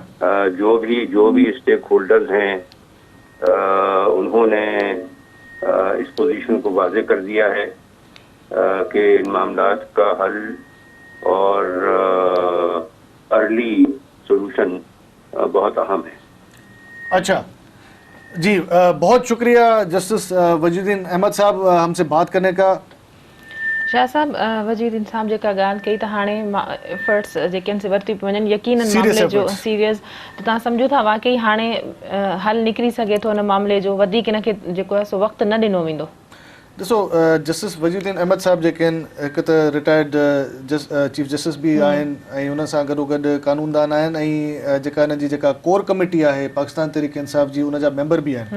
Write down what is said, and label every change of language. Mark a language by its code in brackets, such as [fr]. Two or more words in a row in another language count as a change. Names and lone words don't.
[ur] جو بھی اسٹیک ہولڈرز ہیں انہوں نے اس پوزیشن کو واضح کر دیا ہے کہ ان معاملات کا حل اور [en] early solution [ur] بہت اہم ہے. اچھا جی، بہت شکریہ جسٹس وجید الدین احمد صاحب ہم سے بات کرنے کا. [sd] شاہ صاحب، وزیر الدین صاحب جیکا ॻाल्हि कई त हाणे एफर्ट्स जेके आहिनि से वरिती पियूं वञनि यकीननि मामले जो सीरियस, त तव्हां सम्झो था वाकई हाणे हल निकिरी सघे थो हिन मामले जो, वधीक हिन खे जेको आहे सो वक़्तु न ॾिनो वेंदो? ॾिसो, जस्टिस वजीद उद्दीन अहमद साहब जेके आहिनि, हिकु त [en] retired chief justice [sd] बि आहिनि ऐं हुन सां गॾोगॾु कानूनदान आहिनि ऐं जेका हिन जी जेका [en] core committee [sd] आहे पाकिस्तान तहरीक इंसाफ़ जी, उन जा मेंबर बि आहिनि.